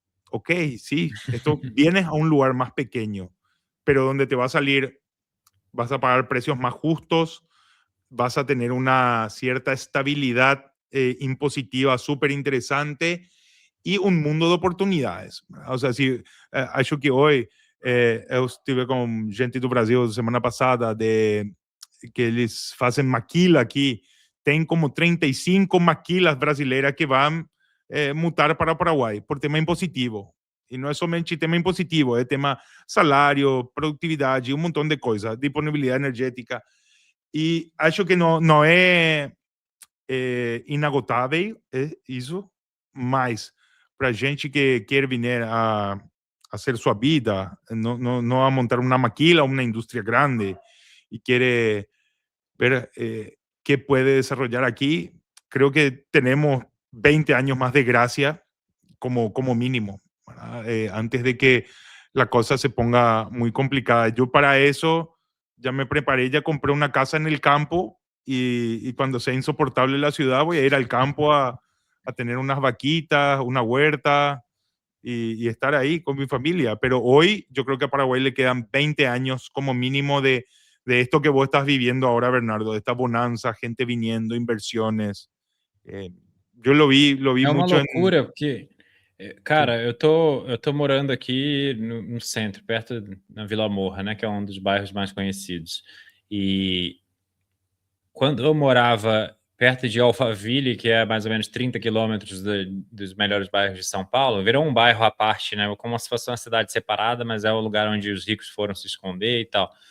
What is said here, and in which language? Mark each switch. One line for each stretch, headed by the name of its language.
Spanish: Ok, sí, esto vienes a un lugar más pequeño, pero donde te va a salir, vas a pagar precios más justos, vas a tener una cierta estabilidad impositiva súper interesante y un mundo de oportunidades. O sea,
Portuguese: si acho que hoy eu estive com gente do Brasil semana passada que eles fazem maquila aqui, tem como 35 maquilas brasileiras que vão mutar para o Paraguai por tema impositivo. E não é somente tema impositivo, é tema salário, produtividade, um montão de coisas, disponibilidade energética. E acho que não é inagotável isso, mas para gente que quer vir a hacer sua vida, não a montar uma maquila, uma indústria grande e quer ver
Spanish: qué puede desarrollar aquí, creo que tenemos 20 años más de gracia como mínimo, antes de que la cosa se ponga muy complicada. Yo para eso ya me preparé, ya compré una casa en el campo y cuando sea insoportable la ciudad voy a ir al campo a tener unas vaquitas, una huerta y estar ahí con mi familia. Pero hoy yo creo que a Paraguay le quedan 20 años como mínimo de esto que vos estás viviendo ahora, Bernardo, de esta bonanza, gente viniendo, inversiones. Yo lo vi
Portuguese: É uma
Spanish: mucho
Portuguese: loucura, porque,
Spanish: Sí.
Portuguese: cara, eu tô morando aqui no centro, perto na Vila Morra, né, que é um dos bairros mais conhecidos. E quando eu morava perto de Alphaville, que é mais ou menos 30 quilômetros dos melhores bairros de São Paulo, virou um bairro à parte, né, como se fosse uma cidade separada, mas é o lugar onde os ricos foram se esconder e tal.